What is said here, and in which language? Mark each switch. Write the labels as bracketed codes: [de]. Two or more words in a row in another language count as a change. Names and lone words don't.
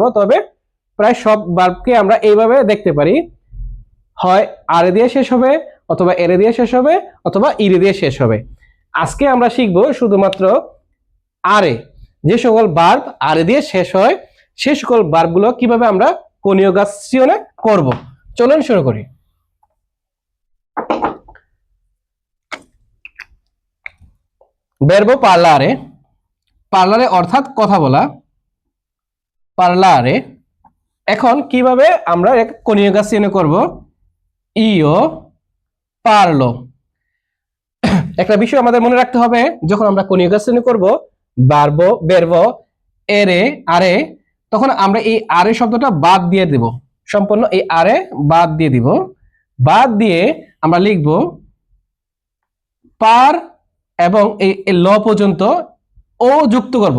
[bn] তবে প্রায় সব ভার্বকে আমরা এইভাবে দেখতে পারি, হয় আরে দিয়ে শেষ হবে, অথবা এরে দিয়ে শেষ হবে, অথবা ইরে দিয়ে শেষ হবে। আজকে আমরা শিখব শুধুমাত্র আরে, যে সকল ভার্ব আরে দিয়ে শেষ হয় সে সকল ভার্বগুলো কিভাবে আমরা কনিউগাসিওনে করব। চলুন শুরু করি। [it] verbo parlare, [bn] parlare অর্থাৎ কথা বলা, parlare। এখন কিভাবে আমরা এক কনিউগাসিওনে করব? [it] io parlo। [bn] একটা বিষয় আমাদের মনে রাখতে হবে, যখন আমরা কনিউগাসিওনে করব verbo এরে আরে, তখন আমরা এই আরে শব্দটা বাদ দিয়ে দেব, সম্পূর্ণ এই আরে বাদ দিয়ে দিব। বাদ দিয়ে আমরা লিখব পার এবং এই ল পর্যন্ত ও যুক্ত করব।